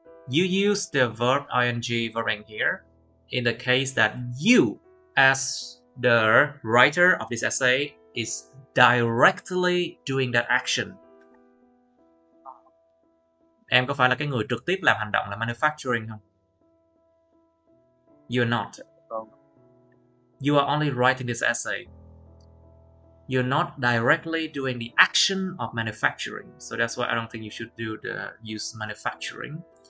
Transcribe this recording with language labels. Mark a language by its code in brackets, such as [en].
[en] You use the verb ing verb in here in the case that you, as the writer of this essay, is directly doing that action. [vi] Em có phải là cái người trực tiếp làm hành động là manufacturing không? [en] You're not. You are only writing this essay. You're not directly doing the action of manufacturing. So that's why I don't think you should use manufacturing.